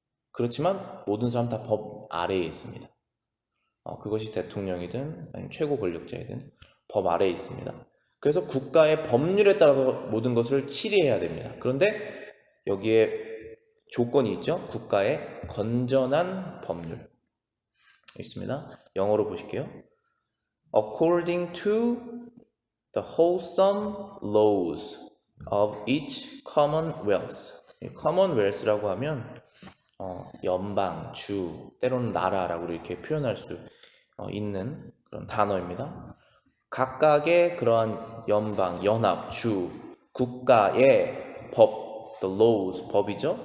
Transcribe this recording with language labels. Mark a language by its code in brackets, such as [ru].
[ko] 그렇지만 모든 사람 다 법 아래에 있습니다. 그것이 대통령이든 아니면 최고 권력자이든 법 아래에 있습니다. 그래서 국가의 법률에 따라서 모든 것을 치리해야 됩니다. 그런데 여기에 조건이 있죠. 국가의 건전한 법률 있습니다. 영어로 보실게요. [en] According to the wholesome laws of each commonwealth. [ko] commonwealth라고 하면 연방, 주, 때로는 나라라고 이렇게 표현할 수 있는 그런 단어입니다. 각각의 그러한 연방, 연합, 주, 국가의 법, the laws, 법이죠.